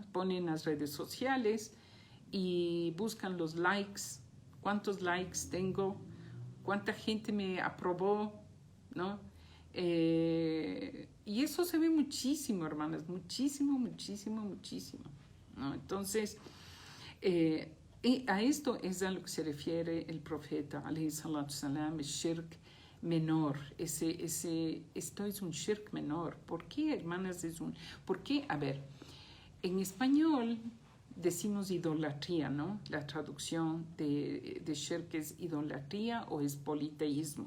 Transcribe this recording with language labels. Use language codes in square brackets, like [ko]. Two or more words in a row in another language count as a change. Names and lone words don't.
[es] Ponen en las redes sociales y buscan los likes, cuántos likes tengo, cuánta gente me aprobó, ¿no? Y eso se ve muchísimo, hermanas, muchísimo, ¿no? Entonces, a esto es a lo que se refiere el profeta, [ar] عليه الصلاة والسلام, [es] el shirk menor. Esto es un shirk menor. ¿Por qué, hermanas? ¿Por qué? A ver, en español decimos idolatría, ¿no? La traducción de shirk es idolatría o es politeísmo.